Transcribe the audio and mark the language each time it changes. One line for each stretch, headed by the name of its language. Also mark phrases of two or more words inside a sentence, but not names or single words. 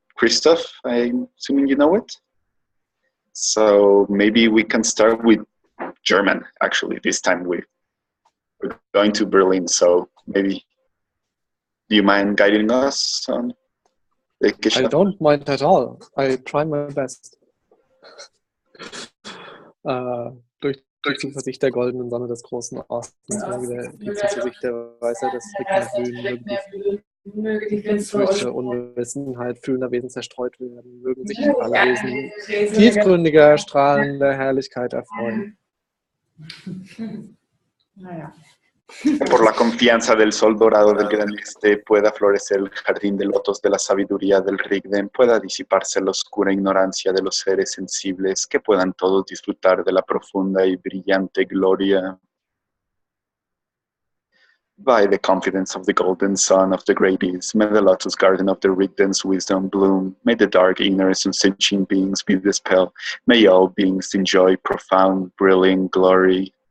English: Christoph, I'm assuming you know it. So maybe we can start with German, actually, this time. We're going to Berlin, so maybe, do you mind guiding us on the I don't mind at all. I try my best.
German: Durch die Zuversicht der goldenen Sonne des großen Ostens, die Zuversicht der Weisheit des Glühen, möge die finstere Unwissenheit fühlender Wesen zerstreut werden, mögen sich alle Wesen tiefgründiger, strahlender Herrlichkeit erfreuen. Naja.
Spanish: Por la confianza del sol dorado del gran este pueda florecer el jardín de lotos de la sabiduría del Rigden, pueda disiparse la oscura ignorancia de los seres sensibles, que puedan todos disfrutar de la profunda y brillante gloria.
English: By the confidence of the golden sun of the great east, may the lotus garden of the Rigden's wisdom bloom, may the dark ignorance and sentient beings be dispelled, may all beings enjoy profound, brilliant glory.